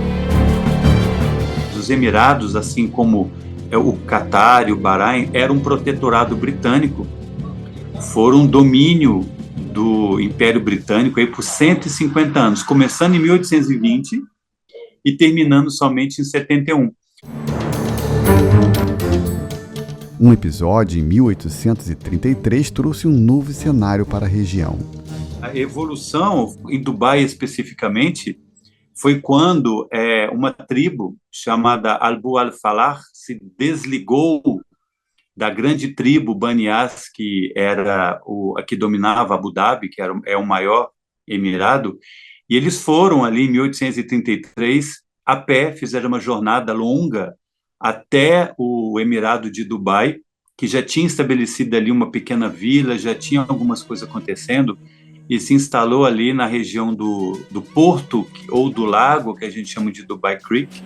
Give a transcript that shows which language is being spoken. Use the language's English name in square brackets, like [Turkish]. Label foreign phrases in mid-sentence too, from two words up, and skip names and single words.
[Portuguese] Os Emirados, assim como o Catar e o Bahrein, eram um protetorado britânico, foram um domínio do Império Britânico aí por 150 anos, começando em 1820 e terminando somente em 71. Um episódio em 1833 trouxe um novo cenário para a região. A evolução, em Dubai especificamente, foi quando uma tribo chamada Albu al-Falah se desligou da grande tribo Bani As, que era a que dominava Abu Dhabi, que é o maior emirado, e eles foram ali em 1833 a pé, fizeram uma jornada longa até o Emirado de Dubai, que já tinha estabelecido ali uma pequena vila, já tinha algumas coisas acontecendo, e se instalou ali na região do porto, ou do lago, que a gente chama de Dubai Creek.